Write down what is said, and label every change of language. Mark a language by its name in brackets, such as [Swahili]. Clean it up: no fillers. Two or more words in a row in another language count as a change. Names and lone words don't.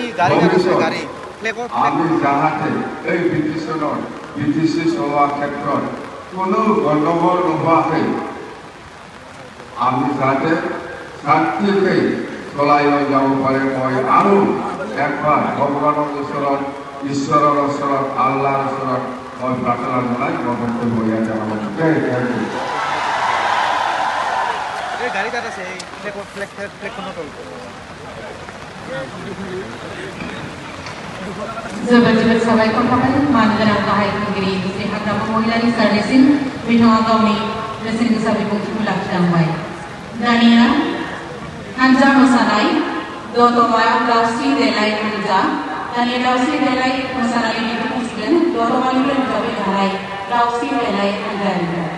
[Assamese] আমি যাহাতে এই BTC চলোৱাৰ ক্ষেত্ৰত কোনো গণ্ডগোল নোহোৱাকৈ আমি যাতে শান্তিকৈ চলাই লৈ যাব পাৰে মই আৰু একবাৰ ভগৱানৰ ওচৰত ঈশ্বৰৰ ওচৰত আল্লাহৰ ওচৰত মই প্ৰাৰ্থনা জনাই মই বক্তব্য ইয়াতে [Bodo] जोबोद साबायखर थाबाय मानगोनां गाहाय खुंगिरि श्री हाग्रामा महिलारि सारनिसिम बिथाङा गावनि बेसेन गोसा बिबुंथिखौ लाखिलांबाय दानिया हानजा मोसानाय दतमा दावस्रि देलाय हानजा दानिया दावस्रि देलाय मोसानायनि दिन्थिफुंसिगोन दतमानिफ्राय नुजाबाय थानाय दावस्रि देलाय हानजानिफ्राय